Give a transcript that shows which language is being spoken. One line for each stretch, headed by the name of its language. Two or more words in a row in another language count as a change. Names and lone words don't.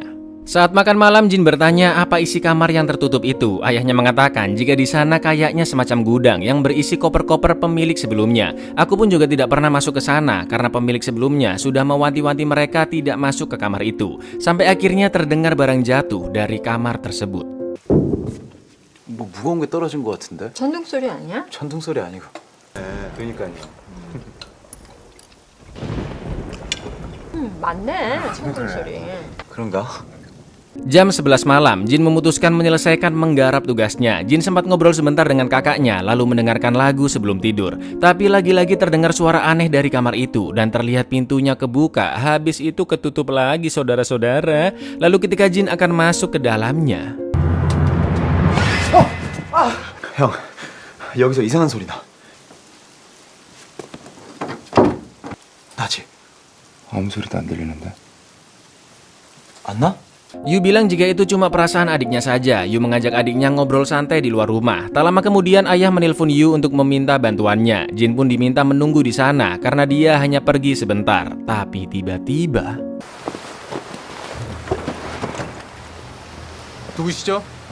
Indonesian: Saat makan malam, Jin bertanya apa isi kamar yang tertutup itu. Ayahnya mengatakan jika di sana kayaknya semacam gudang yang berisi koper-koper pemilik sebelumnya. Aku pun juga tidak pernah masuk ke sana karena pemilik sebelumnya sudah mewanti-wanti mereka tidak masuk ke kamar itu. Sampai akhirnya terdengar barang jatuh dari kamar tersebut.
Korean: 뭐 무거운 게 떨어진 것 같은데? 전등 소리 아니야? 천둥 소리 아니고. 네, 그러니까요. 맞네. 전등 소리. 그런가?
Indonesian: Jam 11 malam, Jin memutuskan menyelesaikan menggarap tugasnya. Jin sempat ngobrol sebentar dengan kakaknya, lalu mendengarkan lagu sebelum tidur. Tapi lagi-lagi terdengar suara aneh dari kamar itu, dan terlihat pintunya kebuka. Habis itu ketutup lagi saudara-saudara. Lalu ketika Jin akan masuk ke dalamnya,
Korean: 형, 여기서 이상한 소리 나. 나지? 아무 소리도 안 들리는데? 안 나?
Indonesian: Yu bilang jika itu cuma perasaan adiknya saja. Yu mengajak adiknya ngobrol santai di luar rumah. Tak lama kemudian ayah menelpon Yu untuk meminta bantuannya. Jin pun diminta menunggu di sana karena dia hanya pergi sebentar. Tapi tiba-tiba,
Korean: 누구시죠?